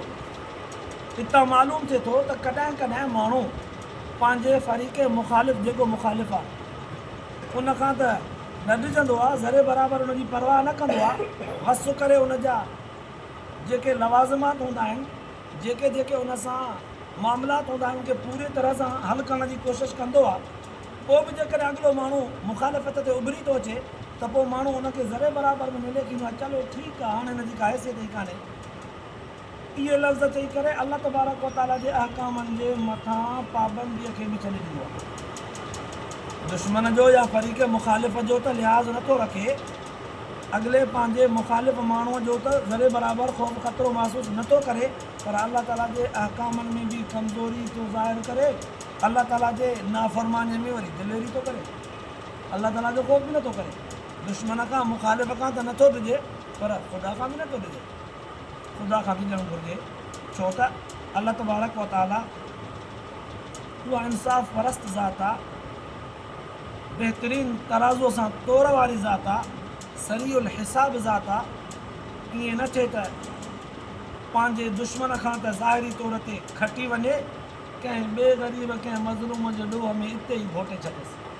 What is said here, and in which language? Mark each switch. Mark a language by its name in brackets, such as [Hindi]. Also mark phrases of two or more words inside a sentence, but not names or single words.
[Sindhi] हितां मालूम थिए थो त कॾहिं कॾहिं माण्हू पंहिंजे फ़रीक़े मुख़ालिफ़ जेको मुख़ालिफ़ आहे उनखां त न ॾिजंदो आहे, ज़रे बराबरि उनजी परवाह न कंदो आहे, वस करे उनजा जेके लवाज़िमात हूंदा आहिनि, जेके जेके उन सां मामलात हूंदा आहिनि, उनखे पूरी तरह सां हल करण जी कोशिशि कंदो आहे, पोइ बि जेकॾहिं अॻिलो माण्हू मुख़ालिफ़त ते उभरी थो अचे त पोइ माण्हू उनखे ज़रे बराबरि में मिले थींदो आहे, चलो ठीकु आहे, हाणे हिनजी का हैसियत ई कान्हे। इहे लफ़्ज़ चई करे [Arabic] الله تبارك و تعالى [Sindhi] जे अहकामनि जे मथां पाबंदीअ खे बि छॾे ॾींदो आहे। दुश्मन जो या फ़रीक़े मुख़ालिफ़ जो त लिहाज़ नथो रखे, अॻिले पंहिंजे मुख़ालिफ़ माण्हूअ जो त ज़रे बराबरि ख़ौफ़ ख़तरो महसूसु नथो करे, पर अल्लाह ताला जे अहकामनि में बि कमज़ोरी थो ज़ाहिर करे, अल्लाह ताला जे नाफ़रमानीअ में वरी दिलेरी थो करे, अल्लाह ताला जो ख़ौफ़ बि नथो करे। दुश्मन खां मुख़ालिफ़ खां त नथो ॾिजे, पर ख़ुदा खां बि नथो ॾिजे, ख़ुदा खां बि ॾियणु घुरिजे, छो त [Arabic] الله تبارك و تعالى [Sindhi] उहा इंसाफ़ परस्त ज़ात आहे, बहितरीन तराज़ुअ सां तोड़ वारी ज़ात आहे, [Arabic] سريع الحساب [Sindhi] ज़ात आहे। ईअं न थिए त पंहिंजे दुश्मन खां त ज़ाहिरी तौर ते खटी वञे, कंहिं ॿिए ग़रीब कंहिं मज़लूम जे ॾोह में हिते ई घोटे छॾेसि।